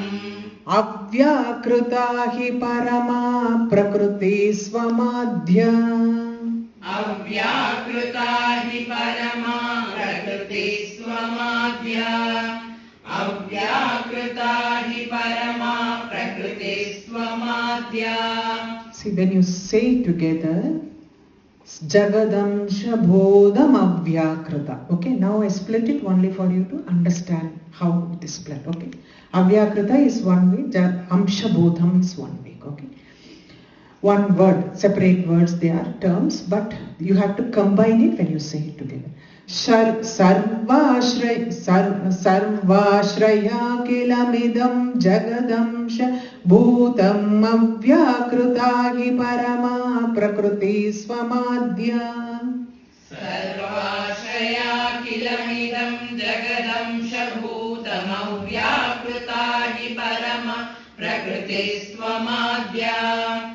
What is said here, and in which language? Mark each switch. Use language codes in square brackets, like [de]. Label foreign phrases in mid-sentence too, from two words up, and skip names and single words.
[sa] अव्याकृत हि परम प्रकृति स्वमध्य. अव्याकृत हि परम प्रकृति स्वमध्य. अव्याकृत हि परम प्रकृति स्वमध्य. [en] See, when you say together, [sa] जगदंश बोधम् अव्याकृत. [en] Okay, now I split it only for you to understand how it is split. Okay, Avyakruta is one way, [sa] अंश बोधम् [en] is one way. Okay, one word, separate words, they are terms, but you have to combine it when you say it together. [sa] सर्वाश्रय किलमिदम् जगदंश भूतम् अव्याकृत हि परम प्रकृति स्वमध्य. सर्वाश्रय किलमिदम् जगदंश भूतम् अव्याकृत हि परम प्रकृति स्वमध्य.